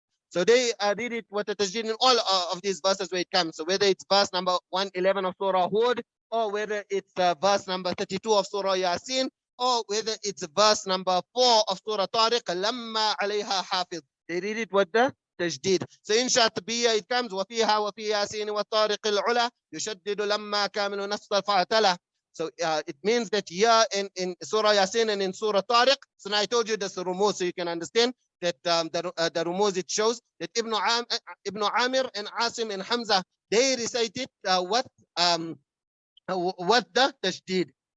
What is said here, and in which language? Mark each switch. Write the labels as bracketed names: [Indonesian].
[English] So they did it with the tajdeed in all of these verses where it comes. So whether it's verse number 111 of Surah Hud, or whether it's verse number 32 of Surah Yasin, or whether it's verse number 4 of Surah Tariq, [Arabic] lamma alayha hafiz. [English] They read it with the تجديد. So in Shatbiyya it comes [Arabic] وفيها وفي ياسين والطارق العلا يشدد لما كامل نفس فاعتلا. [English] So it means that here in Surah Yasin and in Surah Tariq. So now I told you this rumuz, so you can understand that the rumuz, it shows that Ibn Amir and Asim and Hamza, they recited what the tashdid.